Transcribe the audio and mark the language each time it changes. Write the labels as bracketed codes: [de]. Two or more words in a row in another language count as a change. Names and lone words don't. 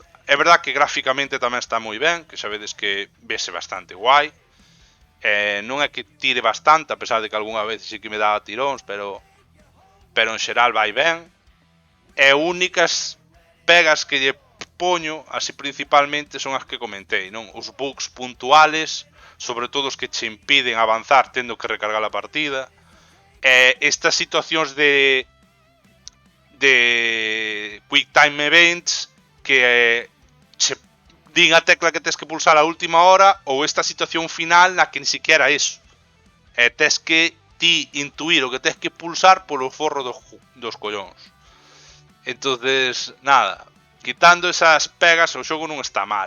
[gl] É verdade que gráficamente tamén está moi ben, que sabedes que vese bastante guai, non é que tire bastante, a pesar de que algunha vez sí que me daba tiróns, pero en xeral vai ben. E únicas pegas que lle poño, así principalmente, son as que comentei, non? Os bugs puntuales, sobre todo os que che impiden avanzar tendo que recargar a partida, estas situacións de [en] quick time events [gl] que che din a tecla que tes que pulsar a última hora, ou esta situación final na que [es] ni siquiera eso, [gl] tes que ti intuir o que tes que pulsar polo forro dos collóns. Entonces, nada, quitando esas pegas, o xogo non está mal.